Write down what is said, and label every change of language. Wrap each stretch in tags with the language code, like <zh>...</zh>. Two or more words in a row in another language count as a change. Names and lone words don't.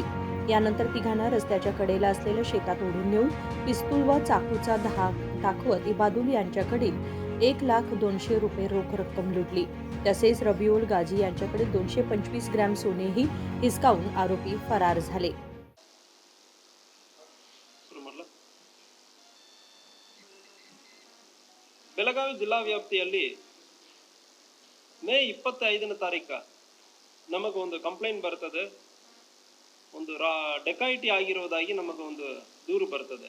<mr>यानंतर तिघांना रस्त्याच्या कडेला असलेल्या शेतात ओढून नेऊन पिस्तूल व चाकूचा धाक दाखवत इबादुल यांच्याकडील 1,02,000 रुपये रोख रक्कम लुटली. तसेच रबिउल गाझी यांच्याकडे 225 ग्रॅम सोनेही हिसकावून आरोपी फरार झाले.</mr> <kn>ಬೆಳಗಾವಿ ಜಿಲ್ಲಾ ವ್ಯಾಪ್ತಿಯಲ್ಲಿ ಮೇ 25ನೇ ತಾರೀಕ ನಮಗೊಂದು ಕಂಪ್ಲೇಂಟ್ ಬರ್ತದೆ. ಒಂದು ಡೆಕಾಯಿಟಿ ಆಗಿರೋದಾಗಿ ನಮಗೊಂದು ದೂರು ಬರ್ತದೆ.</kn>